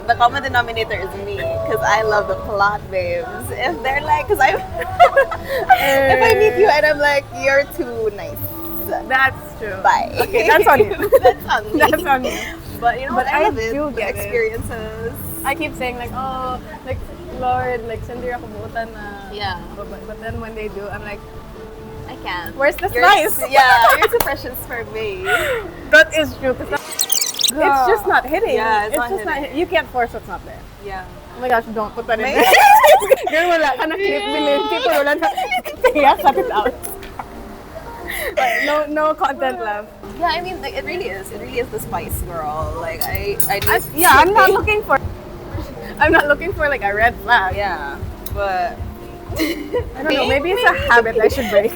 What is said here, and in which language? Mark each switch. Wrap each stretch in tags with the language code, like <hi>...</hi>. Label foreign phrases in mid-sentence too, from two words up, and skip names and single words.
<en>The common denominator is me, because I love the plot babes. If they're like, because I, if I meet you and I'm like, you're too nice. That's true. Bye. Okay, that's on you. That's on me. That's on you. But you know But what? I love do it. get The it. experiences. I keep saying like, oh, like Lord, like</en> <hil>sindi ako buutan na.</hil> <en>Yeah. But then when they do, I'm like, I can't. where's the You're spice? Yeah, you're too precious for me. That is true. 'Cause it's just not hitting. Yeah, it's not just not hitting. You can't force what's not there. Yeah. Oh my gosh, don't put that in May- there. Girl,</en> <hil>wala ka na clip bilin.</hil> <en>People</en> <hil>wala na. Kaya</hil> <en>cut it out. No content left. Yeah, I mean, like, it really is. It really is the spice, girl. Like, I do. I'm not looking for. I'm not looking for like a red flag. Yeah, but I don't know. Maybe it's a habit I should break.</en>